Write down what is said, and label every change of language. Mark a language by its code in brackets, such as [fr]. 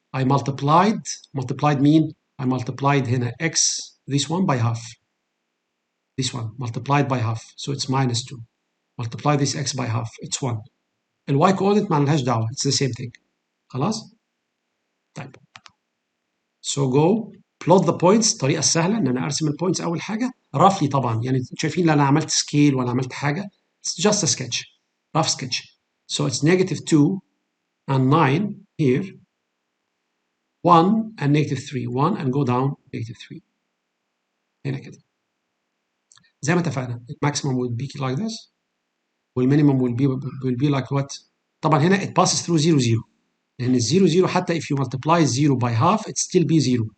[en] I multiplied mean I multiplied هنا x, this one by half. This one multiplied by half, so it's minus 2. Multiply this x by half, it's 1. الواي coordinate [ar] ما لهاش دعوة, [en] it's the same thing. خلاص؟ طيب. So go plot the points. [ar] الطريقة السهلة إن أنا أرسم البوينتس أول حاجة roughly طبعا، يعني شايفين لا أنا عملت scale ولا عملت حاجة. [en] It's just a sketch, rough sketch. So it's negative 2 and 9 here, 1 and negative 3, 1 and go down negative 3. [ar] هنا كده. زي ما اتفقنا [en] الماكسيمم will be like this والمينيمم will be like what؟ طبعا هنا it passes through 0 0 [ar] لأن ال 0 0 حتى [en] if you multiply 0 by half it still be 0.